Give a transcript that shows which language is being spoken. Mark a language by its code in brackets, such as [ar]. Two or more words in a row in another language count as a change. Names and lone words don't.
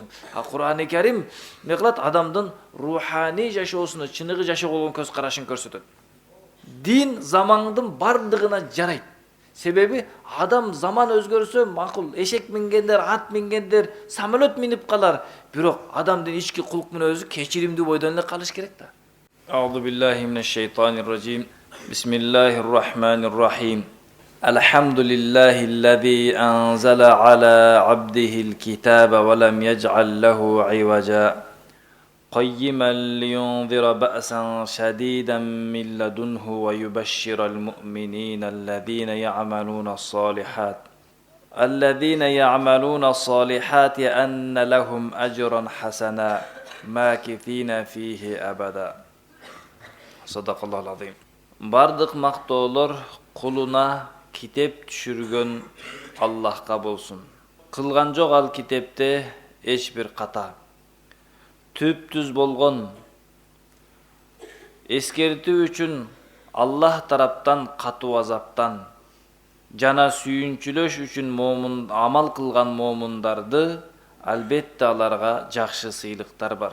[ky] А Кур'ан-ы Карим эмне кылат? Адамдын руханий жашоосуна, чыныгы жашоого болгон көз карашын көрсөтөт. Дин замандын бардыгына жарайт. Себеби адам заман өзгөрсө макул, эшек мингендер, ат мингендер, самолет минип калар. Бирок адамдын ички кулк мүнөзү кечиримдүү бойдон эле калыш керек да. [ar] أعوذ بالله من الشيطان الرجيم بسم الله الرحمن الرحيم. الحمد لله الذي أنزل على عبده الكتاب ولم يجعل له عوجا. قيما لينذر بأسا شديدا من لدنه ويبشر المؤمنين الذين يعملون الصالحات أن لهم أجرا حسنا ماكثين فيه أبدا. صدق الله العظيم. [ky] Бардык мактоолор кулуна китеп түшүргөн Аллахка болсун. Кылган жок ал китепте эч бир ката. Түп-түз болгон эскертүү үчүн Аллах тараптан катуу азаптан жана сүйүнчүлөш үчүн амал кылган момундарды албетте аларга жакшы сыйлыктар бар.